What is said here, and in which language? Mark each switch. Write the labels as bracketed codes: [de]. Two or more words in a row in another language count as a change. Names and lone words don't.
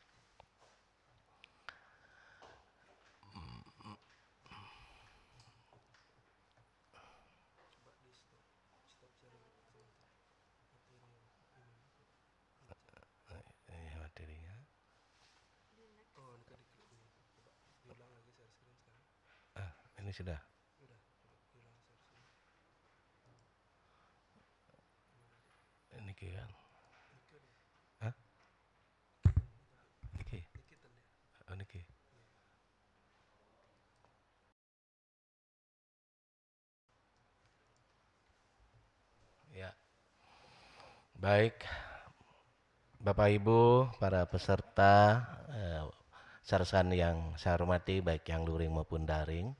[id] Materinya. Ini sudah. Ini kan. Hah? Niki. Oh, niki. Ya. Baik. Bapak Ibu, para peserta sarsan yang saya hormati baik yang luring maupun daring.